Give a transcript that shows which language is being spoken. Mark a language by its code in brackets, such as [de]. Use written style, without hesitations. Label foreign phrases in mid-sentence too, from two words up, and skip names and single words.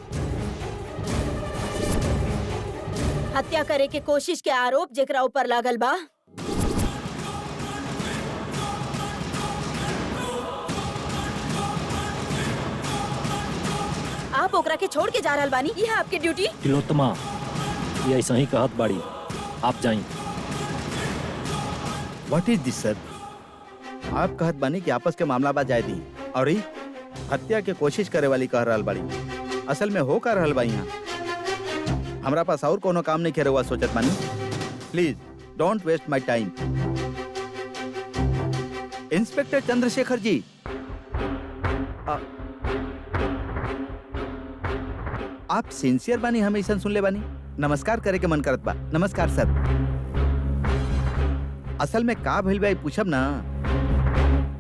[bho] हत्या करे के कोशिश के आरोप जेकरा ऊपर लागल बा, आप ओकरा के छोड़ के जा रहल बानी, यह आपके ड्यूटी? तिलोत्तमा, ये ऐसा ही कहत बाड़ी, आप जाइए। [en] What is this sir? [bho] आप कहत बानी कि आपस के मामला बा जाए दी, और ई हत्या के कोशिश करे वाली कह रहल बाड़ी। असल में हो का रहल बा यहाँ? हमरा पास और कोनो काम नहीं करे हुआ सोचत बानी। [en] Please don't waste my time. [bho] इंस्पेक्टर चंद्रशेखर जी, आप सिंसियर बानी, हम ऐसा सुन ले बानी। नमस्कार करे के मन करत बा। नमस्कार सर। असल में का भइल बा पूछब ना।